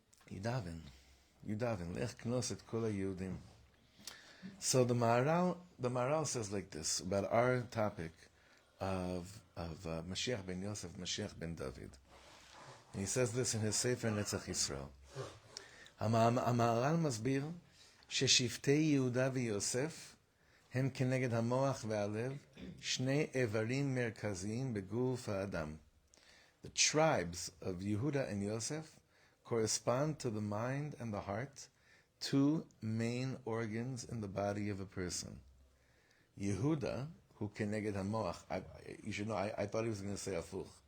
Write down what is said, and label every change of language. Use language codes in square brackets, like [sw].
[en] You daven. [he] Lech knos et kol ha-Yehudim. [en] So the Maharal says like this about our topic of Mashiach ben Yosef, Mashiach ben David. And he says this in his Sefer Netzach Yisrael. [he] המהר"ל מסביר ששבטי יהודה ויוסף הם כנגד המוח והלב שני איברים מרכזיים בגוף האדם. [en] The tribes of Yehuda and Yosef correspond to the mind and the heart, two main organs in the body of a person. Yehuda, who keneged hamoach, you should know, I thought he was going to say afuch.